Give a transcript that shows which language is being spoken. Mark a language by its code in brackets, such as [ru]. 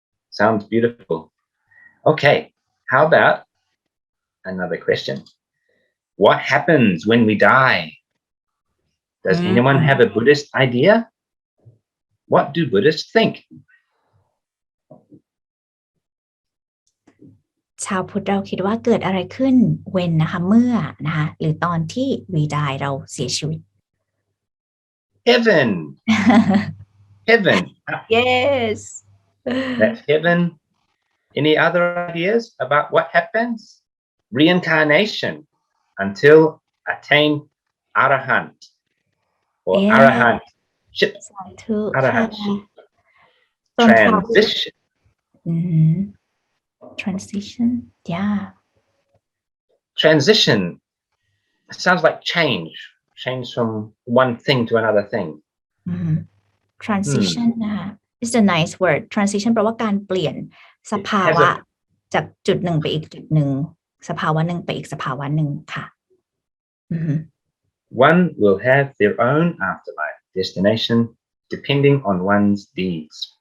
[en] Sounds beautiful. Okay, how about another question? What happens when we die? Does anyone have a Buddhist idea? What do Buddhists think? [th] ชาวพุทธเราคิดว่าเกิดอะไรขึ้น when นะคะเมื่อนะคะหรือตอนที่ [en] we die [th] เราเสียชีวิต [en] Heaven. Heaven. Yes. That's heaven. Any other ideas about what happens? Reincarnation until attain arahant or arahant ship. Arahant ship. Transition. Transition. Yeah. Transition sounds like change from one thing to another thing. Transition นะคะ is a nice word. [th] Transition แปลว่าการเปลี่ยนสภาวะจากจุดหนึ่งไปอีกจุดหนึ่งสภาวะหนึ่งไปอีกสภาวะหนึ่งค่ะ [en] One will have their own afterlife destination depending on one's deeds.